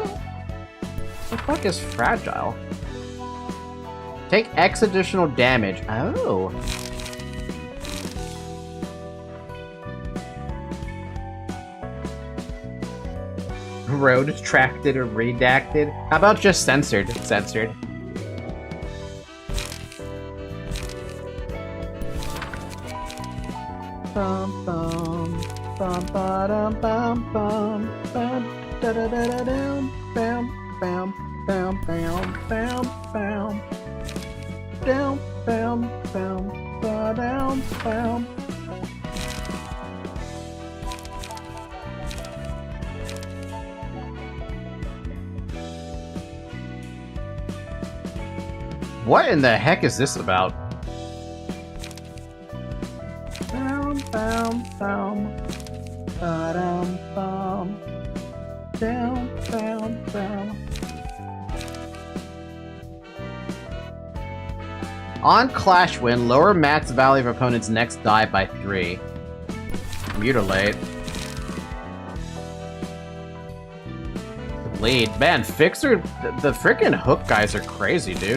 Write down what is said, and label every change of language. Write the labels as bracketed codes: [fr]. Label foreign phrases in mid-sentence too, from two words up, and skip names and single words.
[en] What the fuck is fragile? Take X additional damage. Oh. Road-tracted or redacted? How about just censored? Censored. Bum bum bum ba dum bum bum bum da da da da dum bam bam bam bam bam bam down bam bam ba down bam. What in the heck is this about? Bam, bam, bam, ba-dum, bam, down, bam, bam. On Clash Win, lower max value of opponent's next die by 3. Mutilate. Bleed. Man, Fixer, the freaking hook guys are crazy, dude.